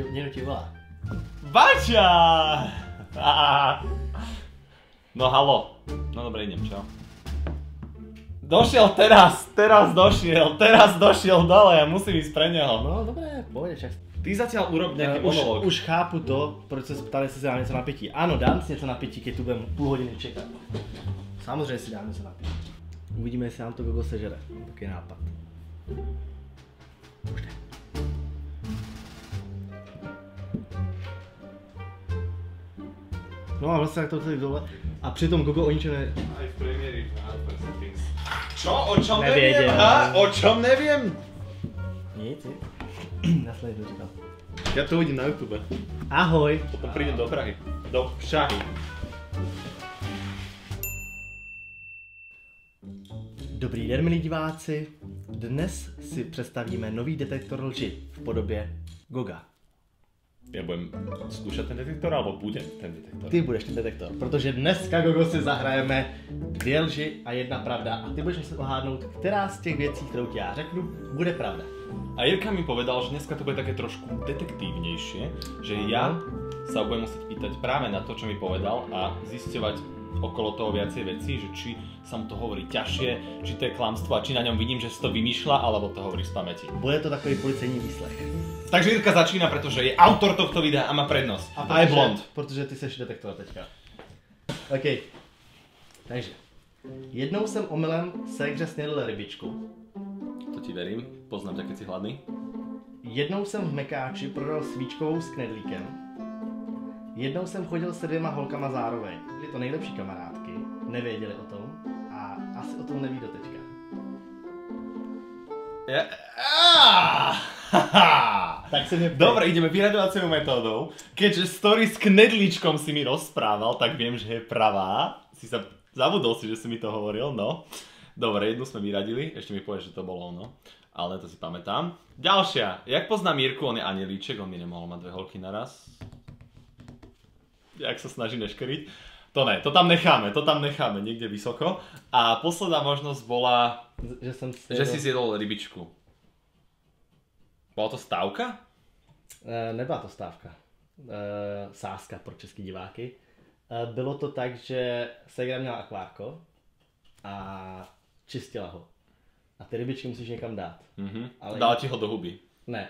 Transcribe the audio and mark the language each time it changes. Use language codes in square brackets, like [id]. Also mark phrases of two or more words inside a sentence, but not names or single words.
[sk] Niekto ti volá. Baťa! No halo. No dobre, idem, čau. Došiel teraz došiel dole, ja musím ísť pre neho. No dobré, pojď, čak. Ty zatiaľ urob nejaký monolog. [cs] Už chápu to, proč se ptali, jestli si dám něco na pití. Ano, dám si něco na pití, [sk] keď tu budem [cs] půl hodiny čekat. Samozřejmě si dám něco na pití. Uvidíme, jestli nám to Gogo sežere. [sk] Taký nápad. Už ne. [cs] No a vlastně tak to tady dole. A přitom Gogo o ničem ne... [sk] Aj v premiéry settings. Čo? O čom [cs] Nevěděl. [sk] neviem? Ha? O čom neviem? [cs] Nic, nic. Nasledně to říkal. [sk] Ja to uvidím na YouTube. Ahoj. Potom prídem do Prahy. Do Prahy. [cs] Dobrý den, milí diváci. Dnes si představíme nový detektor lži v podobě Goga. [sk] Ja budem skúšať ten detektor, alebo budem ten detektor? [cs] Ty budeš ten detektor, protože dneska, Gogo, si zahrajeme 2 lži a 1 pravda a ty budeš muset ohádnout, která z těch věcí, kterou ti já řeknu, bude pravda. [sk] A Jirka mi povedal, že dneska to bude také trošku detektívnejšie, že ja sa budem musieť pýtať práve na to, čo mi povedal a zisťovať okolo toho viacej vecí, že či sa mu to hovorí ťažšie, či to je klamstvo a či na ňom vidím, že si to vymýšľa, alebo to hovorí z pamäti. [cs] Bude to takový policejní výslech. [sk] Takže Jirka začína, pretože je autor tohto videa a má prednosť. A je blond. [cs] Protože ty seš detektor teďka. OK. Takže. Jednou jsem omylem ségře snědl rybičku. [sk] To ti verím, poznám ťa, keď si hladný. [cs] Jednou jsem v Mekáči prodal svíčkovou s knedlíkem. Jednou jsem chodil se 2 holkama zároveň. Byly to nejlepší kamarádky, nevěděli o tom a asi o tom neví doteďka. Tak si mě ptej. [sk] Dobre, ideme vyraďovaciou metódou. Keďže story s knedlíčkom si mi rozprával, tak viem, že je pravá. Zabudol si, že si mi to hovoril, no. Dobre, jednu sme vyradili, ešte mi povieš, že to bolo ono. Ale to si pamätám. Ďalšia. Jak poznám Jirku, on je anielíček, on mi nemohol mať 2 holky naraz. Jak sa snaží neškeriť. To ne, to tam necháme niekde vysoko. A posledná možnosť bola, že si zjedol rybičku. Bola to stávka? [cs] Nebyla to stávka. Sázka pro český diváky. Bylo to tak, že ségra měla akvárko a čistila ho. A ty rybičky musíš někam dát. Ale dala ti ho do huby. Ne.